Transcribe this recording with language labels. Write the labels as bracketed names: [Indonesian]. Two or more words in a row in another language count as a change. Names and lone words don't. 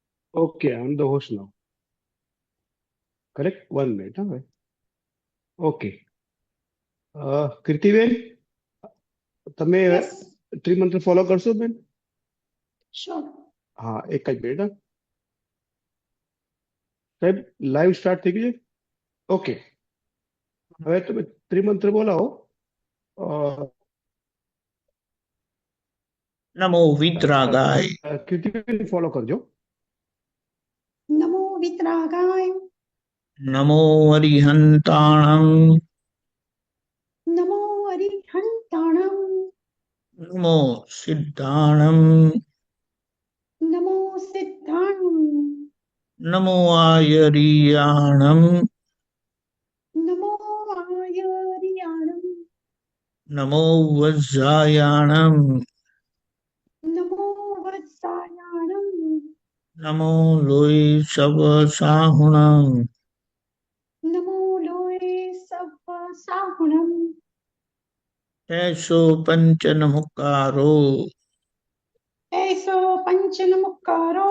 [English] Okay, I'm the host now. Correct? 1 minute. Huh? [Gujarati] Okay. કીર્તિબેન, તમે [English] Yes, [Gujarati] ત્રિમંત્ર ફોલો કરશો બેન? [English] sure. [Gujarati] હા, એક જ મિનિટ. હા. સાહેબ, [English] live start [Gujarati] થઈ ગયું છે? ઓકે. હવે તમે ત્રિમંત્ર બોલાવો. અ, [Prakrit languages] નમો વિતરાગાય [Gujarati] કીર્તિબેન ફોલો કરજો. [Prakrit languages] Namo Vitragaya, નમો અરિહંતાણં Namo Arihantanam, નમો સિદ્ધાણં Namo Siddhanam, નમો આયરિયાણં Namo Ayariyanam, નમો વજ્જાયાણં Namo Vatsayanam, નમો લોય સવ સાહુણં Namo Loe Sabba Sahunam, એસો પંચનમુકારો Eso Panchanamukaro,